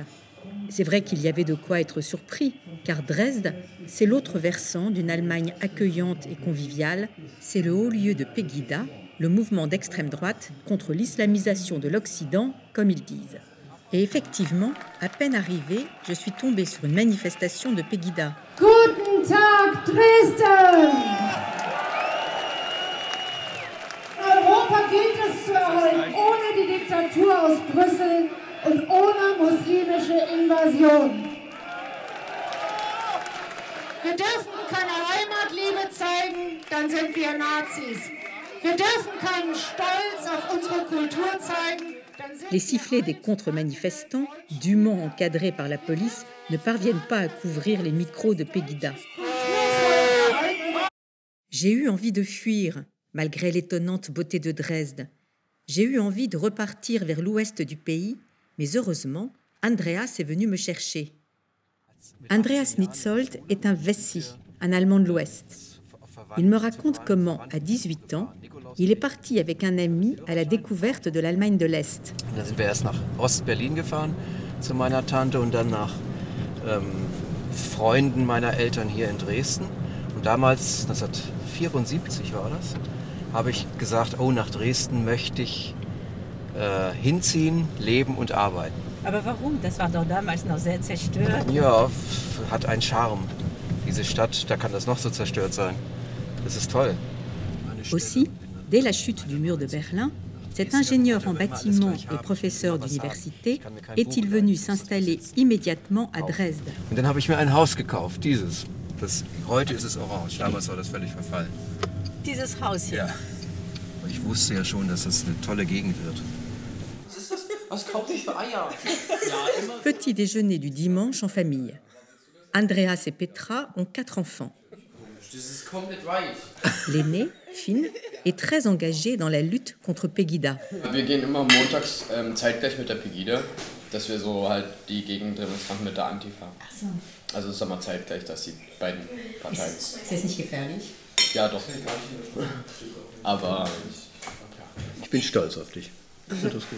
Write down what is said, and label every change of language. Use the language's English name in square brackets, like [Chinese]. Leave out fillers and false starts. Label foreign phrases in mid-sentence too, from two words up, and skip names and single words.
[French] C'est vrai qu'il y avait de quoi être surpris, car Dresde, c'est l'autre versant d'une Allemagne accueillante et conviviale. C'est le haut lieu de Pegida, le mouvement d'extrême droite contre l'islamisation de l'Occident, comme ils disent. Et effectivement, à peine arrivée, je suis tombée sur une manifestation de Pegida. [German] Guten Tag, Dresden! Europa gilt es zu erhalten, ohne die Diktatur aus Brüssel und ohne muslimische Invasion. Wir dürfen keine Heimatliebe zeigen, dann sind wir Nazis. Wir dürfen keinen Stolz auf unsere Kultur zeigen. [French] Les sifflets des contre-manifestants, dûment encadrés par la police, ne parviennent pas à couvrir les micros de Pegida. J'ai eu envie de fuir, malgré l'étonnante beauté de Dresde. J'ai eu envie de repartir vers l'ouest du pays, mais heureusement, Andreas est venu me chercher. Andreas Nitzold est un Wessi, un Allemand de l'Ouest. Il me raconte comment, à 18 ans, il est parti avec un ami à la découverte de l'Allemagne de l'Est. [German] Dann sind wir erst nach Ost-Berlin gefahren zu meiner Tante und dann nach Freunden meiner Eltern hier in Dresden. Und damals, 1974 war das, habe ich gesagt, oh, nach Dresden möchte ich hinziehen, leben und arbeiten. Aber warum? Das war doch damals noch sehr zerstört. Ja, hat einen Charme. Diese Stadt, da kann das noch so zerstört sein. Das ist toll. [French] Aussi, dès la chute du mur de Berlin, cet ingénieur en bâtiment et professeur d'université est-il venu s'installer immédiatement à Dresde. [German] Und dann habe ich mir ein Haus gekauft, dieses. Heute ist es orange, damals war das völlig verfallen. Dieses Haus hier. Ja. Ich wusste ja schon, dass das eine tolle Gegend wird. Was ist das? Was kauft sich für Eier? [French] Petit déjeuner du dimanche en famille. Andreas et Petra ont 4 enfants. L'aîné, Finn, est très engagé dans la lutte contre Pegida. [German] Wir gehen immer montags zeitgleich mit der Pegida, dass wir so halt die Gegendemonstranten mit der Antifa. Also es ist immer zeitgleich, dass die beiden Parteien. Ist das nicht gefährlich? Ja, doch. Aber Ich bin stolz auf dich. Ich finde das gut.